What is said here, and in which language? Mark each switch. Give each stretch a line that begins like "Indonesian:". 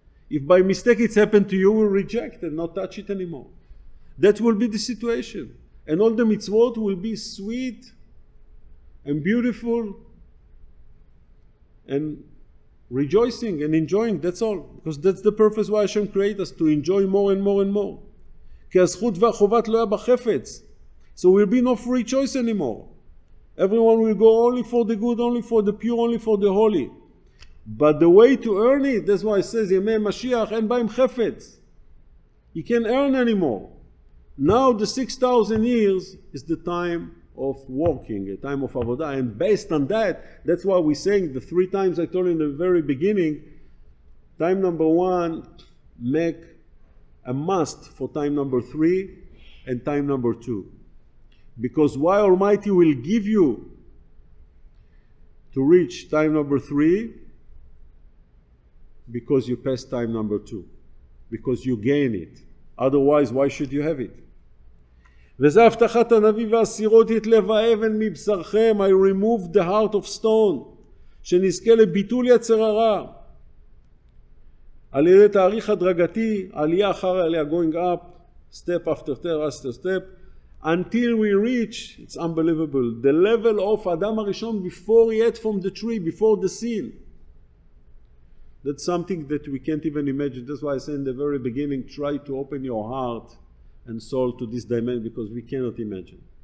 English: If by mistake it's happened to you, you will reject and not touch it anymore. That will be the situation. And all the mitzvot will be sweet and beautiful and rejoicing and enjoying, that's all. Because that's the purpose why Hashem created us, to enjoy more and more and more.
Hebrew: כי הזכות והחובה תלויה בחפץ.
English: So will be no free choice anymore. Everyone will go only for the good, only for the pure, only for the holy. But the way to earn it, that's why it says,
Hebrew: ימי משיח אין בהם חפץ.
English: You can't earn anymore. Now the 6,000 years is the time of working, a time of avodah, and based on that, that's why we're saying the 3 times I told you in the very beginning, time number 1, make a must for time number 3 and time number 2. Because why Almighty will give you to reach time number 3? Because you passed time number 2. Because you gain it. Otherwise, why should you have it?
Hebrew: וזה הבטחת הנביא והסירות את לב האבן מבשרכם,
English: I removed the heart of stone,
Hebrew: שנזכה לביטול יצר הרע. על ידי תאריך הדרגתי, עלייה אחר עלייה,
English: going up, step after step, until we reach, it's unbelievable, the level of אדם הראשון before he ate from the tree, before the sin. That's something that we can't even imagine. That's why I said in the very beginning, try to open your heart and soul to this dimension, because we cannot imagine.